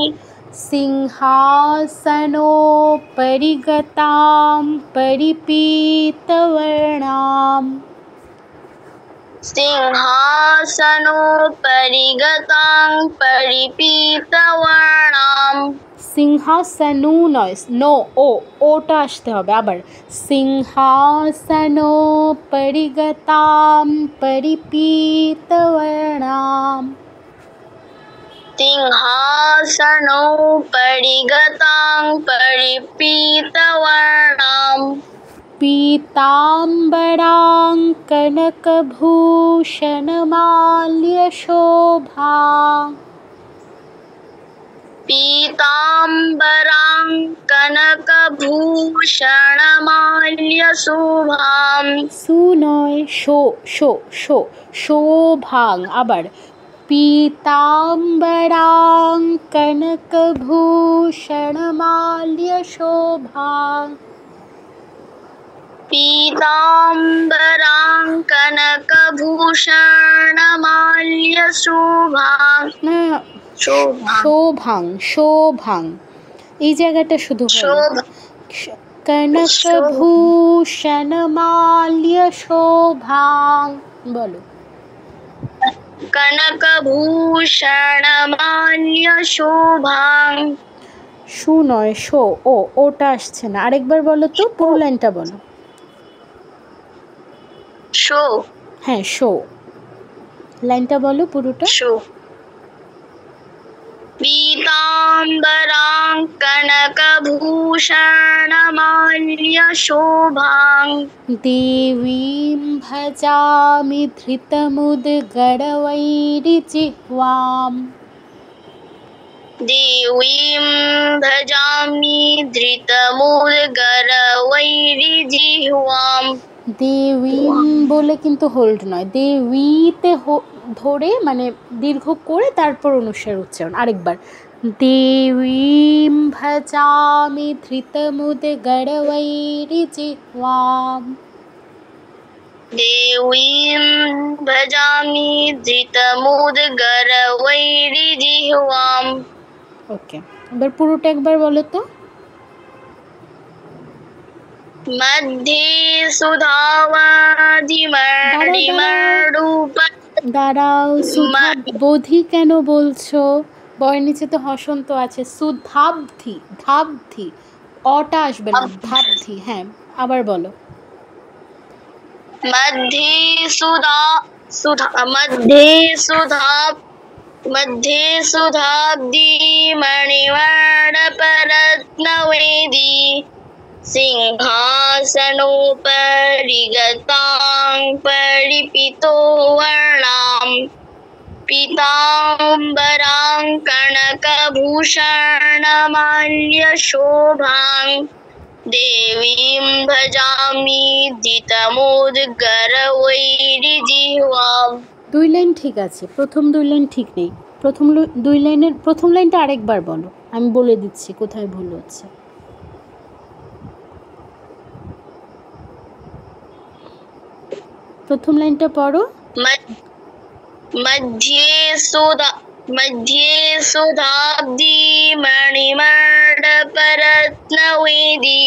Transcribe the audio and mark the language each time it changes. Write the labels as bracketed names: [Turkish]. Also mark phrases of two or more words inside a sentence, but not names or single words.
[Sanskrit] सिंहासनोपरि गतां परिपीतवर्णां सिंहासनोपरि गतां परिपीतवर्णां। [Bangla] সিংহাসনু নয়, নো, ওটা আসতে হবে। [Sanskrit] আবার সিংহাসনোপরি গতাম পরিপীতবর্ণাম। सिंहासनोपरि गतां परिपीतवर्णां पीताम्बरां कनकभूषणमाल्यशोभा पीताम्बरां कनकभूषणमाल्यशोभां। [Bangla] সু নয়, শোভাং। [Sanskrit] আবার पीताम्बरां कनकभूषणमाल्यशोभां पीताम्बरां कनकभूषणमाल्यशोभां। [Bangla] না, শোভাং, এই জায়গাটা শুধু কনকভূষণমাল্যশোভাং। বলো। [Sanskrit] কনকভূষণমাল্যশোভাং। [Bangla] সু নয়, ওটা আসছে না। আরেকবার বলো তো, পুরো লাইনটা বলো। হ্যাঁ, লাইনটা বলো পুরোটা। [Sanskrit] पीताम्बरां कनकभूषणमाल्यशोभां देवीं भजामि धृतमुद्गरवैरिजिह्वाम् देवीं भजामि धृतमुद्गरवैरिजिह्वां [Bangla] দেবীম বলে কিন্তু হোল্ড নয়, দেবীতে ধরে মানে দীর্ঘ করে তারপর অনুসার উচ্চারণ। [Sanskrit] আরেকবার, দেবীম ভজামি ধৃতমুদ্গরবৈরিজিহ্বাম। देवीं भजामि धृतमुद्गरवैरिजिह्वाम्। [Bangla] ওকে, এবার পুরোটা একবার বলো তো। [Sanskrit] मध्ये सुधावधिमर्दिमर्दूप [Bangla] দাঁড়াও, সুধা বোধি কেন বলছো? বয়ের নিচে তো হসন্ত আছে। সুধাবধি, ধাবধি, অটা আসবে না, ধাবধি। হ্যাঁ, আবার বলো। [Sanskrit] मध्ये सुधाब्धि मणिवर्णपरत्नवेदी सिंहासनोपरिगतां परिपितो वर्णां पीताम्बरां कनकभूषणमाल्यशोभां देवीं भजामि धृतमुद्गरवैरिजिह्वां। [Bangla] দুই লাইন ঠিক আছে, প্রথম দুই লাইন ঠিক নেই। দুই লাইনের প্রথম লাইনটা আরেকবার বলো, আমি বলে দিচ্ছি কোথায় ভুল হচ্ছে। প্রথম লাইনটা পড়ো। [Sanskrit] मध्ये सुधाब्धि मणिमर्दपरत्नवेदी।